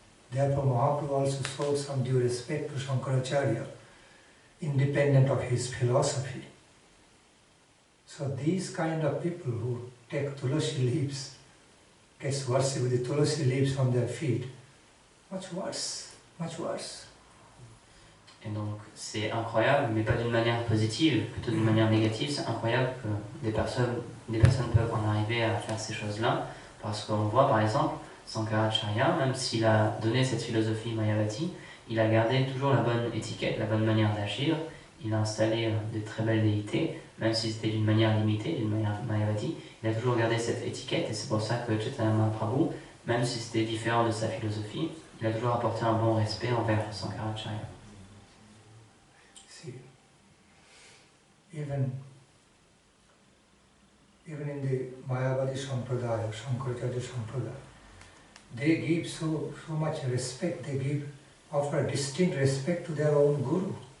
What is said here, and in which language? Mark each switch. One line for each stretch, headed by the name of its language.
English: Therefore, Mahaprabhu also showed some due respect to Shankaracharya, independent of his philosophy. So these kind of people who take tulasi leaves, gets worshipped with the tulasi leaves on their feet, much worse, much worse.
French: Et donc c'est incroyable, mais pas d'une manière positive, plutôt d'une manière négative. C'est incroyable que des personnes peuvent en arriver à faire ces choses-là, parce qu'on voit par exemple Sankaracharya, même s'il a donné cette philosophie Mayavadi, il a gardé toujours la bonne étiquette, la bonne manière d'agir. Il a installé de très belles déités, même si c'était d'une manière limitée, d'une manière Mayavadi. Il a toujours gardé cette étiquette, et c'est pour ça que Chaitanya Mahaprabhu, même si c'était différent de sa philosophie, il a toujours apporté un bon respect envers Sankaracharya.
English: See, even in the Mayavadi Sampradaya, Shankaracharya Sampradaya, they give so much respect, offer distinct respect to their own Guru.